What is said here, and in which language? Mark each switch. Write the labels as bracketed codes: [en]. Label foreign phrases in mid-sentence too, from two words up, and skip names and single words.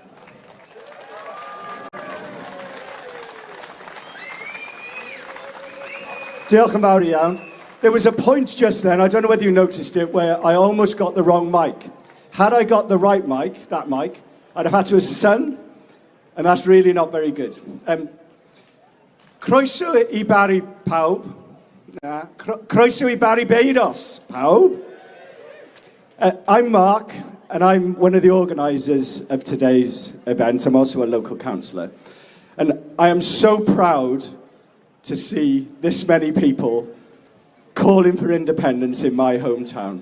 [cy] Diolch yn fawr iawn. [en] There was a point just then, I don't know whether you noticed it, where I almost got the wrong mic. Had I got the right mic, that mic, I'd have had to have sung, and that's really not very good. [cy] Croeso I Bari pawb. Croeso I Bari Beiros pawb. [en] I'm Mark, and I'm one of the organisers of today's event. I'm also a local councillor. And I am so proud to see this many people calling for independence in my hometown.